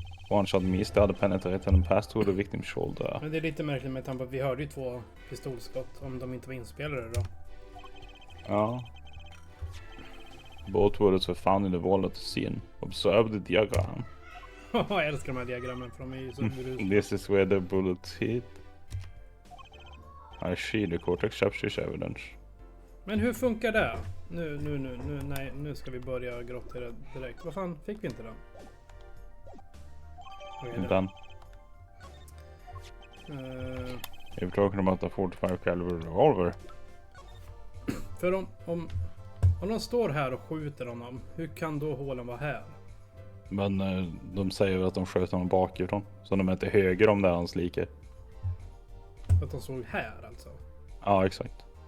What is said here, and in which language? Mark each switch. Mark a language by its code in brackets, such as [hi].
[en] One shot missed, the other penetrated and passed through the victim's shoulder. [sv] Men det är lite märkligt med tanke på att vi hörde ju 2 pistolskott, om de inte var inspelade då. Ja. [en] Both bullets were found in the wall at the scene. Observe the diagram. [sv] Jag älskar de här diagrammen för de är ju så berusade. [en] This is where the bullet hit. I see, the court accepts this evidence. [sv] Men hur funkar det? Nej, nu ska vi börja grotta i det direkt. Vad fan, fick vi inte den? Vad är det? Den. Eh, [en] You're talking about the 45 caliber revolver. [sv] för om de står här och skjuter honom, hur kan då hålen vara här? Men de säger att de sköt honom bakifrån. Så de är inte höger om det är hans like. Att de såg här alltså? Ja, exakt.